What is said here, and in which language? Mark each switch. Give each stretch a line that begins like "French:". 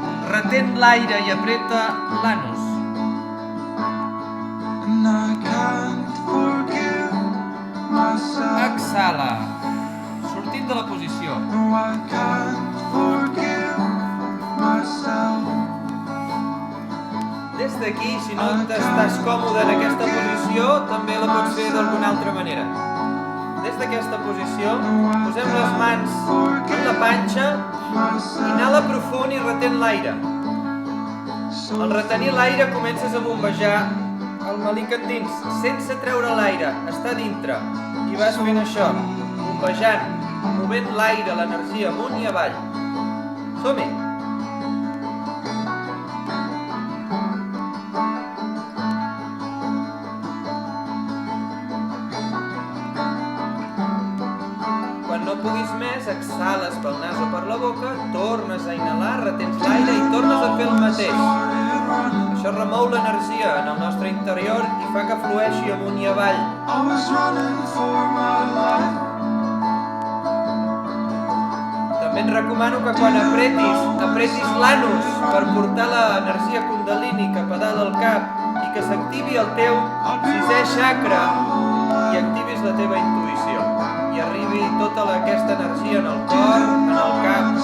Catalan: Retén l'aire i apreta l'anus.
English: and I can't forgive myself.
Catalan: Exhala. Sortint de la posició.
English: No, I can't forgive myself.
Catalan: Des d'aquí, si no t'estàs còmode en aquesta posició, també la pots fer d'alguna altra manera. Des d'aquesta posició, posem les mans en la panxa, inhala profund i retén l'aire. Al retenir l'aire comences a bombejar el melic endins, sense treure l'aire, està dintre. I vas fent això, bombejant, movent l'aire, l'energia amunt i avall. Som-hi! Quan no puguis més, exhales pel nas o per la boca, tornes a inhalar, retens l'aire i tornes a fer el mateix. Això remou l'energia en el nostre interior i fa que flueixi amunt i avall.
English: I was running for my life.
Catalan: També et recomano que quan apretis l'anus per portar l'energia kundalini cap a dalt del cap i que s'activi el teu sisè chakra i activis la teva intuïció i arribi tota aquesta energia en el cor, en el cap.